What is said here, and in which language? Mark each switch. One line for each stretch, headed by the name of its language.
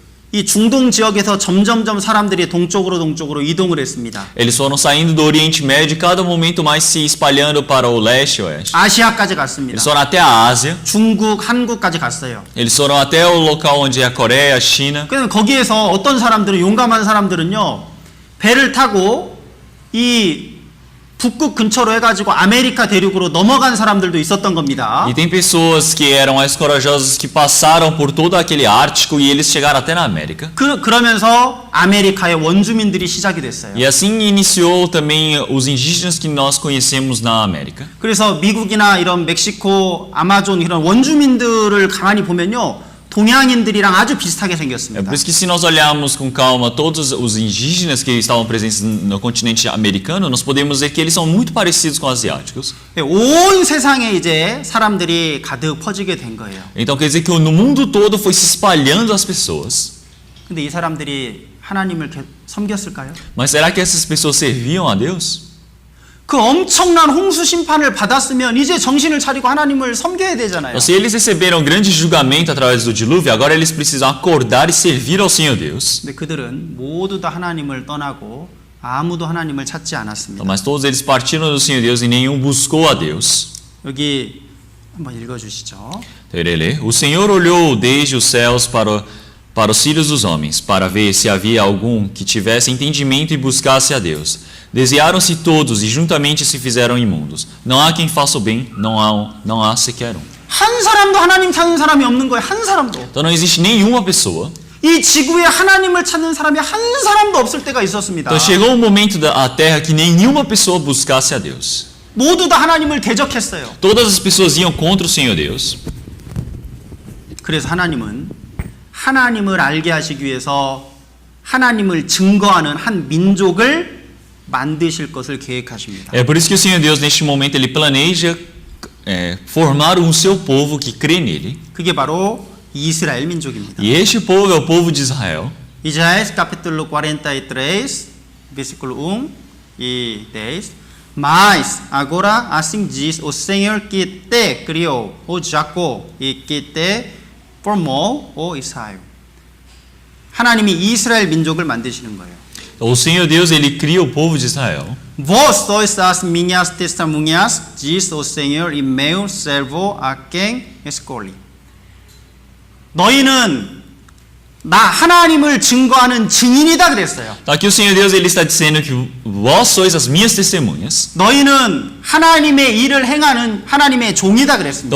Korean: 이 중동 지역에서 점점점 사람들이 동쪽으로 이동을 했습니다.
Portuguese: Eles foram saindo do Oriente Médio e cada momento mais se espalhando para o leste e oeste.
Korean: 아시아까지 갔습니다.
Portuguese: Eles foram até a Ásia.
Korean: 중국, 한국까지 갔어요.
Portuguese: Eles foram até o local onde é a Coreia, a China.
Korean: 그러면 거기에서 어떤 사람들은 용감한 사람들은요. 배를 타고 이 북극 근처로 해가지고 아메리카 대륙으로 넘어간 사람들도 있었던 겁니다.
Portuguese: E tem pessoas que eram mais corajosas que passaram por todo aquele Ártico e eles chegaram até na América.
Korean: 그러면서 아메리카의 원주민들이 시작이 됐어요.
Portuguese: E assim iniciou também os indígenas que nós conhecemos na América.
Korean: 그래서 미국이나 이런 멕시코, 아마존 이런 원주민들을 가만히 보면요. 동양인들이랑 아주 비슷하게
Portuguese: É
Korean: 생겼습니다.
Portuguese: por isso que se nós olharmos com calma todos os indígenas que estavam presentes no continente americano, nós podemos ver que eles são muito parecidos com os asiáticos.
Korean: 온 세상에 이제 사람들이 가득 퍼지게 된 거예요.
Portuguese: Então quer dizer que no mundo todo foi se espalhando as pessoas.
Korean: 근데 이 사람들이 하나님을 섬겼을까요?
Portuguese: Mas será que essas pessoas serviam a Deus?
Korean: 그 엄청난 홍수 심판을 받았으면 이제 정신을 차리고 하나님을 섬겨야 되잖아요.
Portuguese: Então, se eles receberam grande julgamento através do dilúvio, agora eles precisam acordar e servir ao Senhor Deus.
Korean: 근데 그들은 모두 다 하나님을 떠나고 아무도 하나님을 찾지
Portuguese: Então,
Korean: 않았습니다.
Portuguese: mas todos eles partiram do Senhor Deus e nenhum buscou a Deus.
Korean: 여기 한번 읽어주시죠.
Portuguese: Então, ele lê: O Senhor olhou desde os céus para os filhos dos homens, para ver se havia algum que tivesse entendimento e buscasse a Deus. Desviaram-se todos e juntamente se fizeram imundos. Não há quem faça o bem, não há sequer um.
Korean: 한 사람도 하나님 찾는 사람이 없는 거예요. 한 사람도.
Portuguese: Então não existe nenhuma pessoa.
Korean: 이 지구에 하나님을 찾는 사람이 한 사람도 없을 때가 있었습니다.
Portuguese: Então chegou um momento da terra que nenhuma pessoa buscasse a Deus.
Korean: 모두 다 하나님을 대적했어요.
Portuguese: Todas as pessoas iam contra o Senhor Deus.
Korean: 그래서 하나님은 하나님을 알게 하시기 위해서 하나님을 증거하는 한 민족을 만드실 것을 계획하십니다.
Portuguese: É por isso que o Senhor Deus neste momento ele planeja formar um seu povo que crê nele.
Korean: 그게 바로 이스라엘 민족입니다.
Portuguese: E este povo é o povo de Israel. Isaías capítulo 43, versículo 1 e 10. Mas agora assim diz o Senhor que te criou, o Jacó, e que te formou, o Israel.
Korean: 하나님이 이스라엘 민족을 만드시는 거예요.
Portuguese: O Senhor Deus ele cria o povo de Israel. Vós sois as minhas testemunhas, diz o Senhor, e meu servo a quem escolhi.
Korean: 너희는 나 하나님을 증거하는 증인이다 그랬어요.
Portuguese: Então aqui o Senhor Deus ele está dizendo que vós sois as minhas testemunhas.
Korean: 너희는 하나님의 일을 행하는 하나님의 종이다 그랬습니다.